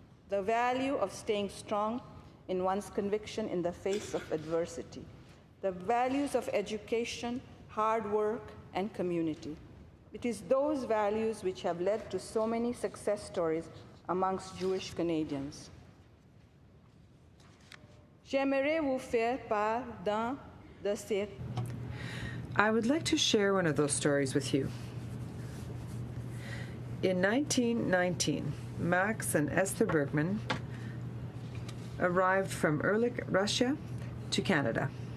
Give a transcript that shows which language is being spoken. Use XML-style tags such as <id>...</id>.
<en>The value of staying strong in one's conviction in the face of adversity. The values of education, hard work, and community. It is those values which have led to so many success stories amongst Jewish Canadians.</en> <fr>J'aimerais vous faire part d'un de ces...</fr> <en>I would like to share one of those stories with you. In 1919, Max and Esther Bergman arrived from Ehrlich, Russia, to Canada.</en>